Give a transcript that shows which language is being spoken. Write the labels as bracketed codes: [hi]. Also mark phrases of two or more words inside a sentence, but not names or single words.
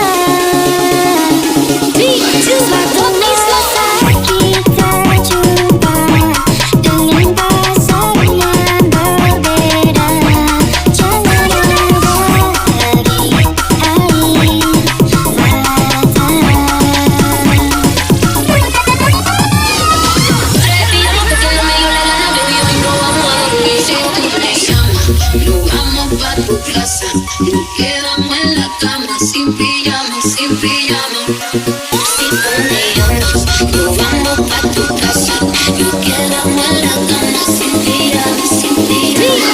[id] Suatu saat kita jumpa dengan pasangan berbeda, jangan ada lagi air mata. [es] Pa' tu casa, nos quedamos en la cama sin pijama, sin pijama. Si tú me llamas, nos vamos pa' tu casa, nos quedamos en la cama sin pijama, sin pijama.